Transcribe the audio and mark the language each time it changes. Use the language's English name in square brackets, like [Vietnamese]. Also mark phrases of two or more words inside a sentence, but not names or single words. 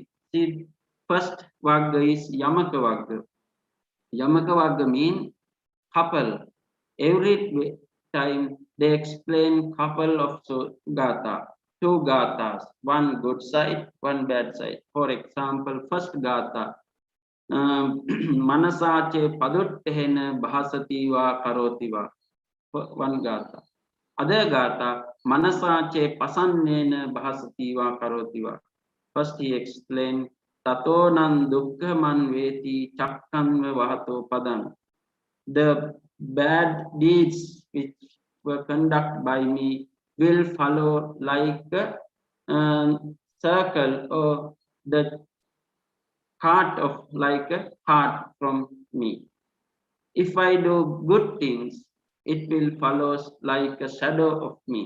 [English] See, first Vagga is Yamaka Vagga. Yamaka Vagga means couple. Every time they explain couple of gatha, two gathas, one good side, one bad side. For example, first gatha, [Pali] manasache paduttehena bhasativa karotiva, [English] one gatha. [Pali] Other gatha, manasache pasannena bhasativa karotiva. [English] First he explained, [Pali] tatonan dukkhaman veti chakkanva vahato padan. [English] The bad deeds which were conducted by me will follow like a circle or the cart of like a cart from me. If I do good things, it will follow like a shadow of me.